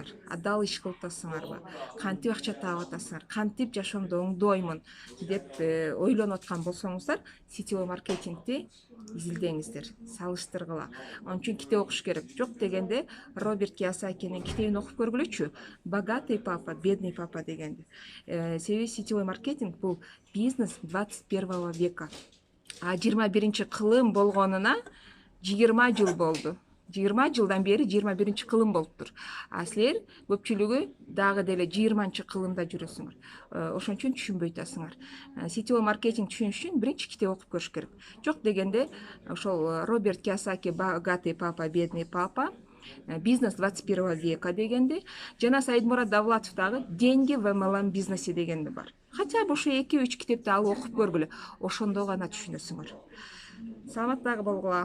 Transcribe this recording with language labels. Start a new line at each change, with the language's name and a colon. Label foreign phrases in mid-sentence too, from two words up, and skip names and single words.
Kyrgyz: Адал иш кылып атасыңарбы? Кантип акча таап атасыңар? Кантип жашоомду оңдоймун деп ойлонуп аткан болсоңуздар,
Russian: сетевой маркетингди
Kyrgyz: изилдеңиздер, салыштыргыла. Onun үчүн китеп окуш керек. Жок дегенде Роберт Кийосакинин китебин окуп көргүлөчү. Богатый папа, бедный папа дегенди. Себеби
Russian: сетевой маркетинг
Kyrgyz: бул
Russian: бизнес 21 века.
Kyrgyz: А 21-кылым болгонуна 20 жыл болду. 20 жылдан бери 21-кылым болуптур. А силер көпчүлүгү дагы деле 20-кылымда жүрөсүңөр. Ошон үчүн түшүнбөй атасыңар.
Russian: Сетевой маркетинг
Kyrgyz: түшүнүш үчүн биринчи китеп окуп көрүш керек. Жок дегенде ошол Роберт Кийосаки «Богатый папа, бедный папа», «Бизнес 21 века» дегенди, жана Саидмурат Давлатов дагы «Деньги в MLM бизнесе» дегенди бар.
Russian: Хотя бы
Kyrgyz: ушу 2-3 китепти алып окуп көргүлө. Ошондо гана түшүнөсүңөр. Саламат дагы болгула.